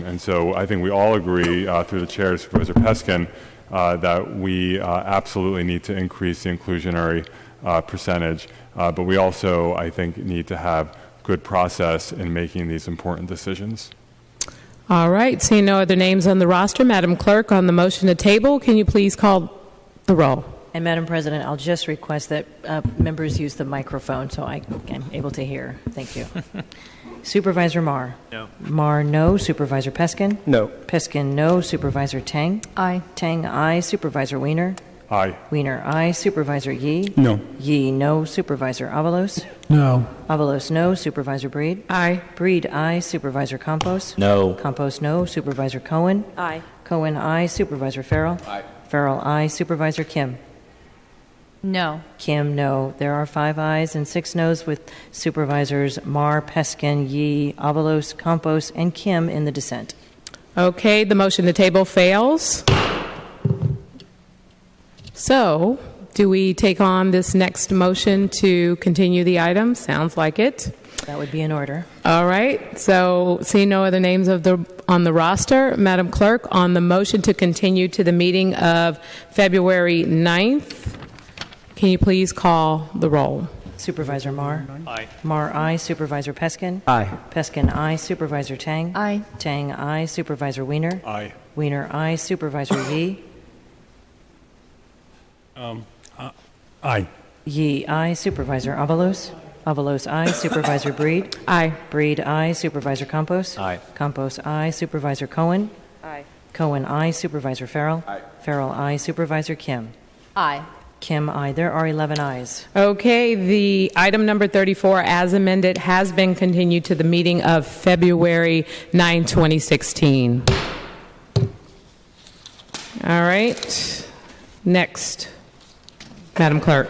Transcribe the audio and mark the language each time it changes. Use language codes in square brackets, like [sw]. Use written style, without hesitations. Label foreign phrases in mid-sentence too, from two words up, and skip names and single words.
[en] And so I think we all agree through the chair, Supervisor Peskin, that we absolutely need to increase the inclusionary percentage, but we also, I think, need to have good process in making these important decisions. All right. Seeing no other names on the roster, Madam Clerk, on the motion to table, can you please call the roll? And Madam President, I'll just request that members use the microphone so I am able to hear. Thank you. Supervisor Marr? No. Marr, no. Supervisor Peskin? No. Peskin, no. Supervisor Tang? Aye. Tang, aye. Supervisor Wiener? Aye. Wiener, aye. Supervisor Yee? No. Yee, no. Supervisor Avalos? No. Avalos, no. Supervisor Breed? Aye. Breed, aye. Supervisor Campos? No. Campos, no. Supervisor Cohen? Aye. Cohen, aye. Supervisor Farrell? Aye. Farrell, aye. Supervisor Kim? No. Kim, no. There are 5 ayes and 6 noes with Supervisors Marr, Peskin, Yee, Avalos, Campos, and Kim in the dissent. Okay, the motion to table fails. So, do we take on this next motion to continue the item? Sounds like it. That would be in order. All right. So, seeing no other names on the roster, Madam Clerk, on the motion to continue to the meeting of February 9th, can you please call the roll? Supervisor Marr? Aye. Marr, aye. Supervisor Peskin? Aye. Peskin, aye. Supervisor Tang? Aye. Tang, aye. Supervisor Wiener? Aye. Wiener, aye. Supervisor Yee? Aye. Yee, aye. Supervisor Avalos? Avalos, aye. Supervisor Breed? Aye. Breed, aye. Supervisor Campos? Aye. Campos, aye. Supervisor Cohen? Aye. Cohen, aye. Supervisor Farrell? Aye. Farrell, aye. Supervisor Kim? Aye. Kim, aye. There are 11 ayes. Okay, the item number 34, as amended, has been continued to the meeting of February 9, 2016. All right. Next, Madam Clerk.